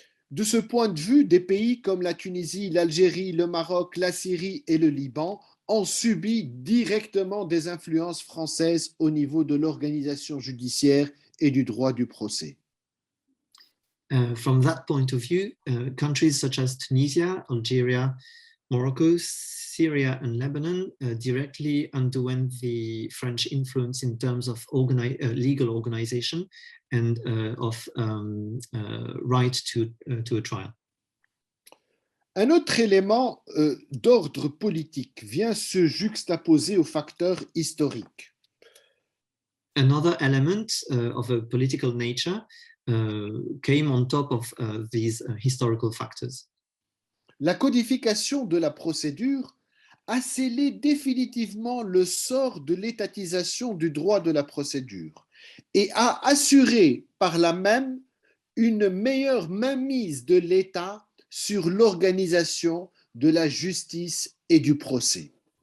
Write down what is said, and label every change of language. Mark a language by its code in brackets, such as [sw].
[fr] De ce point de vue, des pays comme la Tunisie, l'Algérie, le Maroc, la Syrie et le Liban ont subi directement des influences françaises au niveau de l'organisation judiciaire et du droit du procès. [en] From that point of view, countries such as Tunisia, Algeria, Morocco, Syria, and Lebanon directly underwent the French influence in terms of legal organization and of right to a trial. [fr] Un autre élément d'ordre politique vient se juxtaposer aux facteurs historiques. [en] Another element of a political nature came on top of these historical factors. [fr] La codification de la procédure a scellé définitivement le sort de l'étatisation du droit de la procédure et a assuré par là même une meilleure mainmise de l'État sur l'organisation de la justice et du procès.